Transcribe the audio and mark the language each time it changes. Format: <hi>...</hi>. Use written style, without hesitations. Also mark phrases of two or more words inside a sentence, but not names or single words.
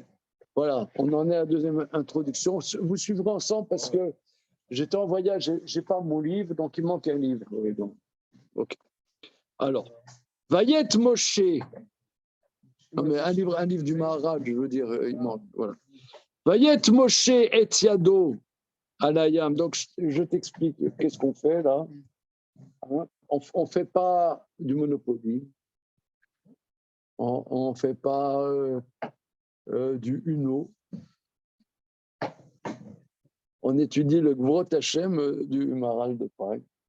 <fr>Voilà, on en est à la deuxième introduction. Vous suivrez ensemble parce que j'étais en voyage, j'ai pas mon livre, donc il manque un livre. Oui, donc. Ok. Alors,</fr> <he>ויט משה.</he> <fr>Non, mais un livre du Maharaj, je veux dire, il manque. Voilà.</fr> <he>ויט משה את ידו על הים.</he> <fr>Donc, je t'explique qu'est-ce qu'on fait là. Hein, on ne fait pas du Monopoly. On ne fait pas du Uno. On étudie le Gvurot Hashem du Maharal de Prague.</fr>